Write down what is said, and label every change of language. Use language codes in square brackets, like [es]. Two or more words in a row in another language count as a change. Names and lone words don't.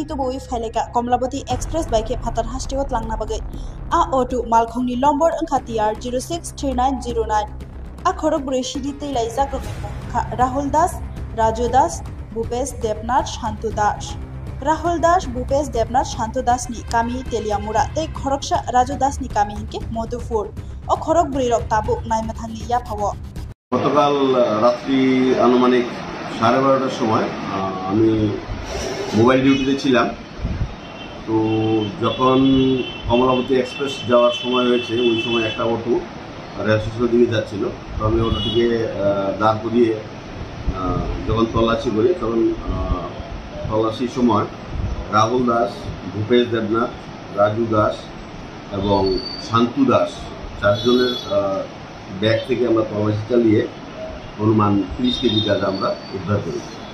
[trp] tubui phaileka Komlabati Express baike phatar hastiot langna bagai a oto malkhungni lombor angkha TR 063909 a khorogbri shiri teilai jakrok kha Rahul Das, Raju Das, Bhupesh Debnath Shantu Das Rahul Das, Bhupesh Debnath Shantu Das ni kami teliamura tei khoroksha Raju Das ni kami hinke Madhupur o khorogbri rok tabu naimathangni yaphawo [bn] গতকাল রাত্রি আনুমানিক 12:30টার সময় আমি [en] mobile duty [bn] ছিলাম। তো যখন কমলাবতী এক্সপ্রেস যাওয়ার সময় হয়েছে ওই সময় একটা অটো [en] rail station [bn] দিকে যাচ্ছিল। তো আমি অটোটিকে দাঁড় করিয়ে যখন তল্লাশি করি তখন তল্লাশির সময় রাহুল দাস, ভূপেশ দেবনাথ, রাজু দাস এবং শান্তু দাস চারজনের ব্যাগ থেকে আমরা তল্লাশি চালিয়ে অনুমান 30 কেজি গাঁজা আমরা উদ্ধার করেছি।